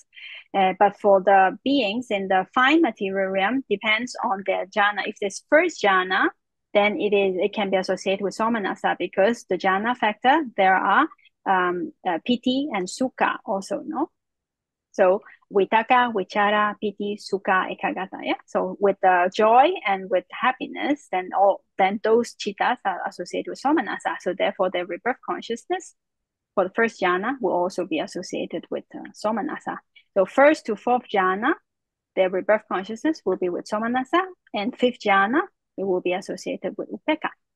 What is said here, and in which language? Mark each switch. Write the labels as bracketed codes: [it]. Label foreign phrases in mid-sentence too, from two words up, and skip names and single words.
[en] But for the beings in the fine material realm, depends on their jhana. If there's 1st jhana, then it can be associated with somanasa, because the jhana factor, there are piti and sukha also, no? [pi] So vitaka, vichara, piti, sukha, ekagata. [en] So with the joy and with happiness, then those chittas are associated with somanasa. So therefore, their rebirth consciousness for the 1st jhana will also be associated with somanasa. So 1st to 4th jhana, their rebirth consciousness will be with somanasa, and 5th jhana, it will be associated with upekkha.